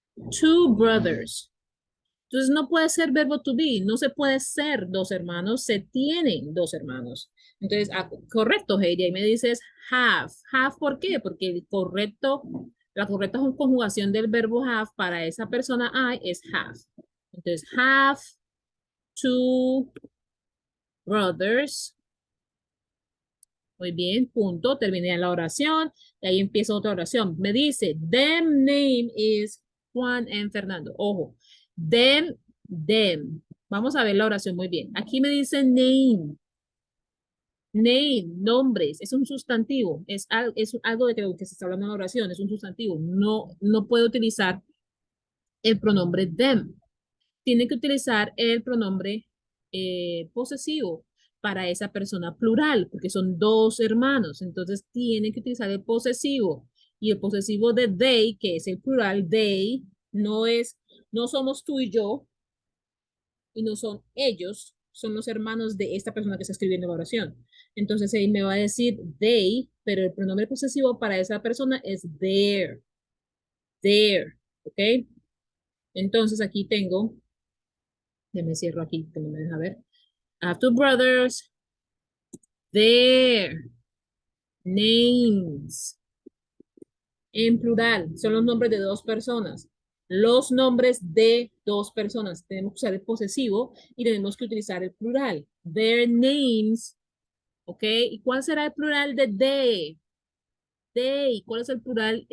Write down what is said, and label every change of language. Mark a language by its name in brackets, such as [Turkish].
[English] Two brothers. [Spanish] Entonces no puede ser verbo to be, no se puede ser dos hermanos, se tienen dos hermanos. Entonces, correcto, Heidi, ahí me dices have. Have, ¿por qué? Porque la correcta conjugación del verbo have para esa persona I es have. Entonces, [English] have two brothers. [Spanish] Muy bien, punto. Terminé la oración y ahí empieza otra oración. Me dice, [English] them name is Juan and Fernando. [Spanish] Ojo, them. Vamos a ver la oración muy bien. Aquí me dice name. Name, nombres, es un sustantivo, es algo de que se está hablando en la oración, es un sustantivo. No puedo utilizar el pronombre them. Tiene que utilizar el pronombre posesivo para esa persona plural, porque son dos hermanos. Entonces tiene que utilizar el posesivo. Y el posesivo de they, que es el plural, they, no somos tú y yo, y no son ellos, son los hermanos de esta persona que está escribiendo la oración. Entonces ahí me va a decir they, pero el pronombre posesivo para esa persona es their. Their, ¿ok? Entonces aquí tengo, me cierro aquí, que no me deja ver. [English] I have two brothers, their names. [Spanish] En plural, son los nombres de dos personas. Los nombres de dos personas. Tenemos que usar el posesivo y tenemos que utilizar el plural. [English] Their names. [Spanish] ¿Ok? ¿Y cuál será el plural de they? They. ¿Cuál es el plural?